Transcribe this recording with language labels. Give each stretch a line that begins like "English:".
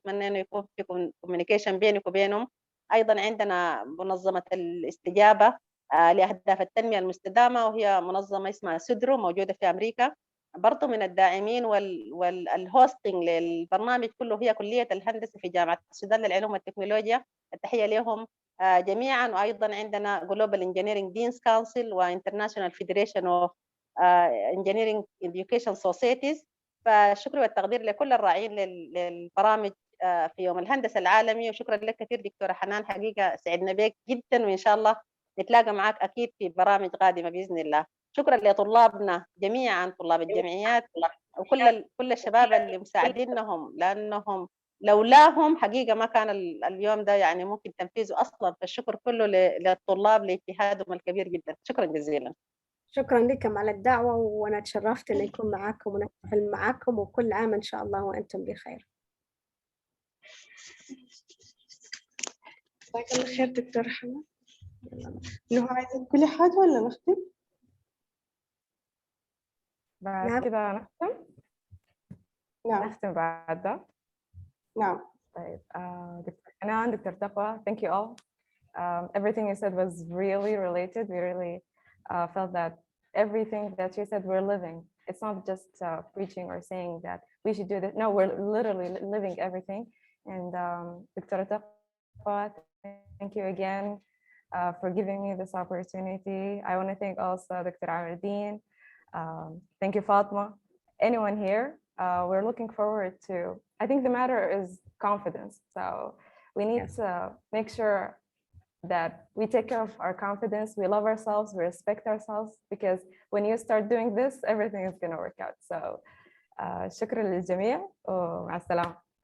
Arabic: بتمنى إنه يكون في كوميونيكيشن بينك وبينهم. أيضا عندنا منظمة الاستجابة لأهداف التنمية المستدامة، وهي منظمة اسمها سدرو موجودة في أمريكا، برضو من الداعمين والهوستنج للبرنامج كله هي كلية الهندسة في جامعة السودان للعلوم والتكنولوجيا. التحية لهم جميعا. وأيضا عندنا Global Engineering Deans Council و International Federation of Engineering Education Societies. فالشكر والتقدير لكل الراعين للبرامج في يوم الهندسة العالمي. وشكرا لك كثير دكتورة حنان، حقيقة سعدنا بك جدا، وإن شاء الله نتلاقى معك أكيد في برامج قادمة بإذن الله. شكرا لطلابنا جميعا، طلاب الجمعيات وكل الشباب اللي مساعدينهم، لأنهم لولاهم حقيقة ما كان اليوم ده يعني ممكن تنفيذه أصلا. فالشكر كله للطلاب لاجتهادهم الكبير جدا. شكرا جزيلا. شكرا لكم على الدعوة، وأنا تشرفت أن أكون معكم ونحتفل معكم، وكل عام إن شاء الله وأنتم بخير. جزاك الله خير دكتور حنان. إنه عايزة تقولي حاجة ولا نختم؟ بعد نعم. كده نختم. نعم. نختم بعد ده. نعم. طيب دكتور حنان، دكتور تقوى,
English: thank you all. Everything you said was really related. We really felt that everything that you said we're living. It's not just preaching or saying that we should do this. No, we're literally living everything. And Dr. Taqwa, thank you again for giving me this opportunity. I want to thank also Dr. Amardeen. Thank you, Fatma. Anyone here, we're looking forward to, I think the matter is confidence. So we need to make sure that we take care of our confidence, we love ourselves, we respect ourselves, because when you start doing this, everything is going to work out.
Arabic: So شكرا للجميع ومع السلامة.